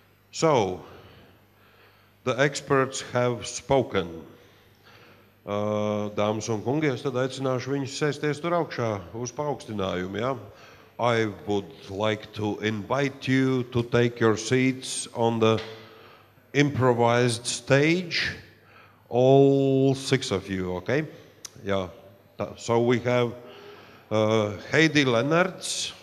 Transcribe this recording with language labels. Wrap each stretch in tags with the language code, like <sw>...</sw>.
<en>So, the experts have spoken.</en> <lv>Dāmas un kungi, es tad aicināšu viņus sēsties tur augšā uz paaugstinājumu. Ja?</lv> <en>I would like to invite you to take your seats on the improvised stage. All 6 of you, okay? Yeah. So we have Heidi Lennarts</en>